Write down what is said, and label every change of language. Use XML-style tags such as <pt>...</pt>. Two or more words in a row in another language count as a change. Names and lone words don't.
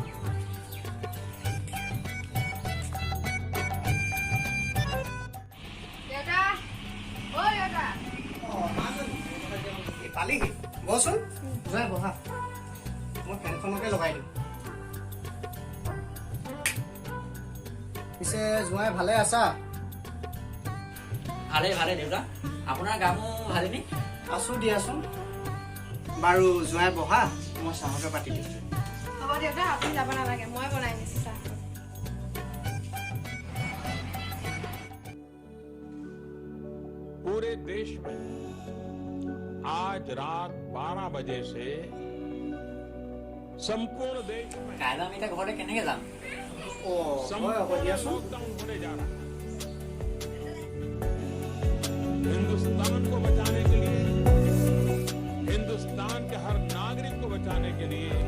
<as>পালিহি বচোন যোৱাই বহা মই ফেনখনকে লগাই দিওঁ পিছে যোৱাই ভালে আছা ভালে দেউতা আপোনাৰ গা মোৰ ভালেই নে আছো দিয়াচোন বাৰু যোৱাই বহা মই চাহকে পাতি দিম হ'ব দেউতা আপুনি যাব নালাগে মই বনাই দিছোঁ চাহ</as> <hi>पूरे देश में आज रात 12 बजे से संपूर्ण देश में</hi> <as>কাইলৈ আমি এতিয়া ঘৰলৈ কেনেকৈ যাম হয় হ'ব দিয়াচোন</as> <hi>लॉकडाउन होने जा रहा है हिंदुस्तान को बचाने के लिए हिंदुस्तान के हर नागरिक को बचाने के लिए</hi>